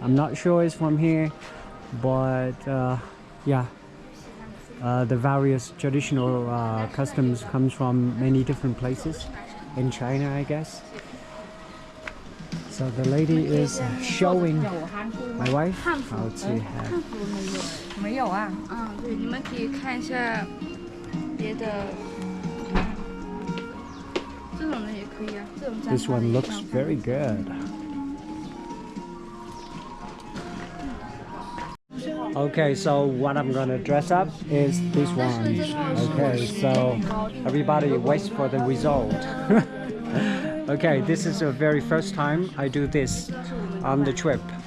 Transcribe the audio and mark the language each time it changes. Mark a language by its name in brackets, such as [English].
[English] I'm not sure it's from here, but yeah, the various traditional customs comes from many different places in China, I guess. So the lady is showing my wife how to have. [Chinese] 没有啊。对，你们可以看一下别的，这种的也可以啊，这种。 [English] This one looks very good. Okay, so what I'm gonna dress up is this one. Okay, so everybody waits for the result. Okay, this is the very first time I do this on the trip.